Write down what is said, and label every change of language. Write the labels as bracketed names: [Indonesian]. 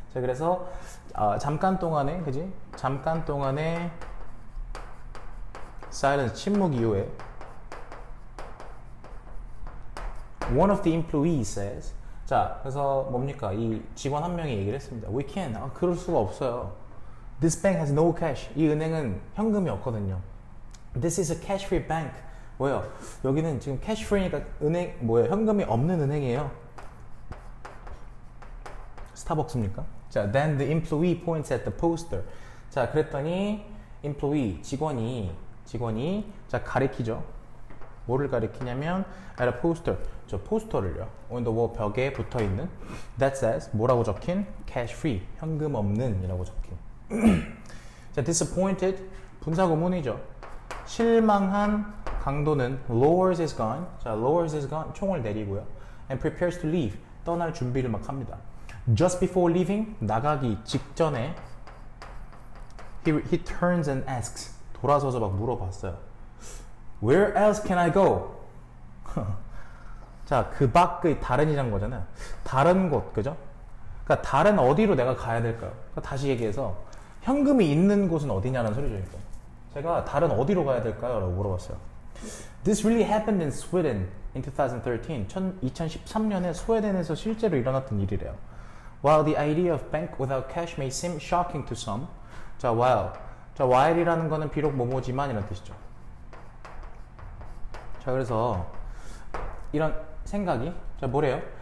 [Korean] 자, 그래서 잠깐 동안에, 그지? 잠깐 동안에 [English] silence, [Korean] 침묵 이후에 [English] one of the employees says. [Korean] 자, 그래서 뭡니까? 이 직원 한 명이 얘기를 했습니다. [English] We can't. [Korean] 그럴 수가 없어요. [English] This bank has no cash. [Korean] 이 은행은 현금이 없거든요. [English] This is a cash-free bank. [Korean] 뭐예요? 여기는 지금 cash-free니까 은행 뭐예요? 현금이 없는 은행이에요. 스타벅스입니까? [English] 자, then the employee points at the poster. [Korean] 자, 그랬더니 employee 직원이 자 가리키죠. 뭐를 가리키냐면 [English] at a poster. [Korean] 저 포스터를요. [English] on the wall [Korean] 벽에 붙어 있는 [English] that says [Korean] 뭐라고 적힌 cash-free 현금 없는이라고 적힌. 자, disappointed 분사구문이죠. 실망한 강도는 [English] lowers his gun. 자, lowers his gun [Korean] 총을 내리고요. [English] and prepares to leave [Korean] 떠날 준비를 막 합니다. [English] Just before leaving [Korean] 나가기 직전에 [English] he turns and asks [Korean] 돌아서서 막 물어봤어요. [English] Where else can I go? [Korean] 자, 그 밖의 다른이란 거잖아요. 다른 곳, 그죠? 그러니까 다른 어디로 내가 가야 될까요? 그러니까 다시 얘기해서 현금이 있는 곳은 어디냐는 소리죠. 이거. 제가 다른 어디로 가야 될까요? 라고 물어봤어요. [English] This really happened in Sweden in 2013. [Korean] 2013년에 스웨덴에서 실제로 일어났던 일이래요. [English] While the idea of bank without cash may seem shocking to some. [Korean] 자, while이라는 거는 비록 뭐뭐지만 이런 뜻이죠. 자, 그래서 이런 생각이 뭐래요?